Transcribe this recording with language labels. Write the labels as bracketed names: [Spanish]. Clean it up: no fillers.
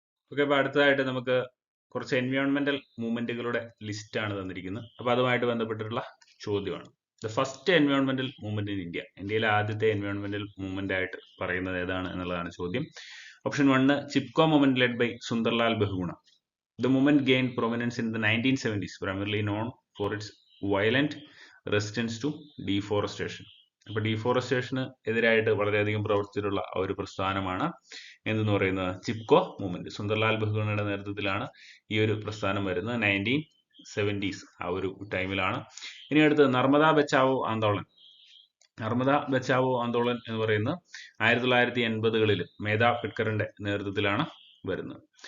[Malayalam] Okay, അപ്പോൾ അടുത്തതായിട്ട് നമുക്ക് കുറച്ച് എൻവയോൺമെന്റൽ മൂവ്മെന്റുകളുടെ ലിസ്റ്റ് ആണ് തന്നിരിക്കുന്നത്. അപ്പോൾ അതുമായിട്ട് ബന്ധപ്പെട്ടിട്ടുള്ള ചോദ്യമാണ്. [English] The first എൻവയോൺമെന്റൽ movement in India. [Malayalam] ഇന്ത്യയിലെ ആദ്യത്തെ എൻവയോൺമെന്റൽ മൂവ്മെന്റ് ആയിട്ട് പറയുന്നത് ഏതാണ് എന്നുള്ളതാണ് ചോദ്യം. Option 1 Chipko movement led by Sunderlal Bahuguna. [English] The movement gained prominence in the 1970s, primarily known for its violent resistance to deforestation. [Malayalam] അപ്പോൾ ഡീഫോറസ്റ്റേഷന് എതിരായിട്ട് വളരെയധികം പ്രവർത്തിച്ചിട്ടുള്ള ഒരു പ്രസ്ഥാനമാണ് എന്തെന്ന് പറയുന്നത് ചിപ്കോ മൂവ്മെന്റ്. സുന്ദർലാൽ ബഹുഗുണയുടെ നേതൃത്വത്തിലാണ് ഈ ഒരു പ്രസ്ഥാനം വരുന്നത്. 1970s ആ ഒരു ടൈമിലാണ്. ഇനി അടുത്തത് നർമ്മദ ബച്ചാവോ ആന്തോളൻ. നർമ്മദ ബച്ചാവോ ആന്തോളൻ എന്ന് പറയുന്നത് 1980-കളിൽ മേധാ പിട്കറിന്റെ നേതൃത്വത്തിലാണ് വരുന്നത്.